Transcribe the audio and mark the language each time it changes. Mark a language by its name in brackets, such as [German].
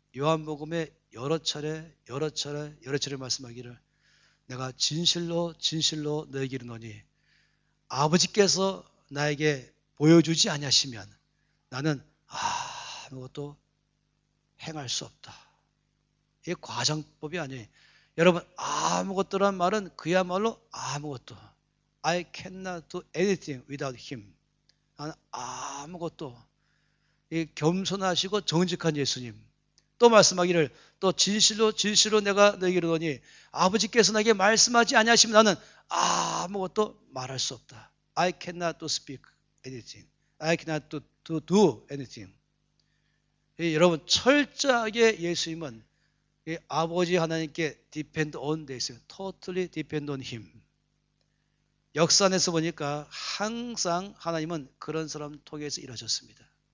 [Korean] 요한복음에 여러 차례 말씀하기를 내가 진실로 너에게 이르노니 아버지께서 나에게 보여주지 아니하시면 나는 아무것도 행할 수 없다. 이게 과장법이 아니에요. 여러분 아무것도란 말은 그야말로 아무것도. [English] I cannot do anything without him. [Korean] 나는 아무것도. 이 겸손하시고 정직한 예수님. 또 말씀하기를 또 진실로 내가 너에게 이르노니 아버지께서 나에게 말씀하지 아니하시면 나는 아무것도 말할 수 없다. [English] I cannot speak anything. I cannot do anything. [Korean] 여러분 철저하게 예수님은 아버지 하나님께 [English] depend on [Korean] 돼 있어요. [English] Totally depend on him. [Korean] 역사 안에서 보니까 항상 하나님은 그런 사람 통해서 일하셨습니다.